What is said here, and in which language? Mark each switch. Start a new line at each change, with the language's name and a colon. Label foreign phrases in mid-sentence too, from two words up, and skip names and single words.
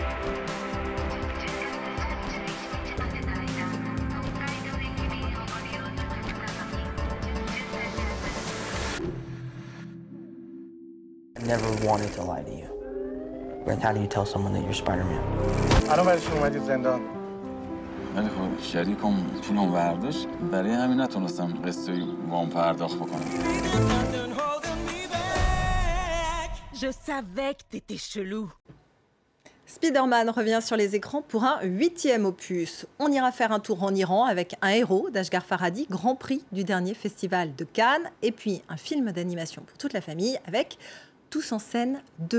English: I never wanted to lie to you. But how do you tell someone that you're Spider-Man?
Persian: الان برای چی اومدید زندان؟ ولی خب شریکم پولم برداشت، برای همین نتونستم قسطی وام پرداخت بکنم.
French: Je savais que t'étais chelou. Spider-Man revient sur les écrans pour un 8e opus. On ira faire un tour en Iran avec un héros d'Ashghar Farhadi, Grand Prix du dernier festival de Cannes, et puis un film d'animation pour toute la famille avec Tous en scène 2.